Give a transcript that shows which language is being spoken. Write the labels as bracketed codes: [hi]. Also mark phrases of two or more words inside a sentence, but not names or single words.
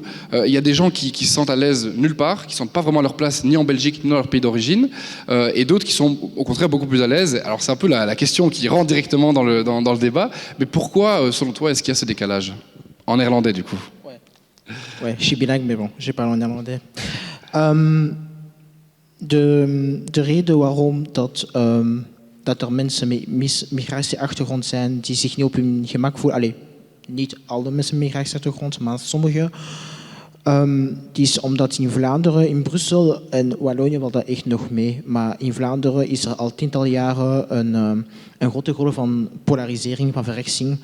[fr] Il y a des gens qui se sentent à l'aise nulle part, qui ne sentent pas vraiment leur place ni en Belgique ni dans leur pays d'origine, et d'autres qui sont au contraire beaucoup plus à l'aise. Alors c'est un peu la question qui rentre directement dans le débat, mais pourquoi, selon toi, est-ce qu'il y a ce décalage ? En néerlandais, du coup. Ouais, je suis bilingue, mais bon, je parle en néerlandais. [nl] De reden waarom dat er mensen met migratieachtergrond zijn die zich niet op hun gemak voelen, allee, niet alle mensen met migratieachtergrond, maar sommige, die is omdat in Vlaanderen, in Brussel en Wallonië valt dat echt nog mee, maar in Vlaanderen is er al tientallen jaren een grote golf van polarisering, van verrechtsing.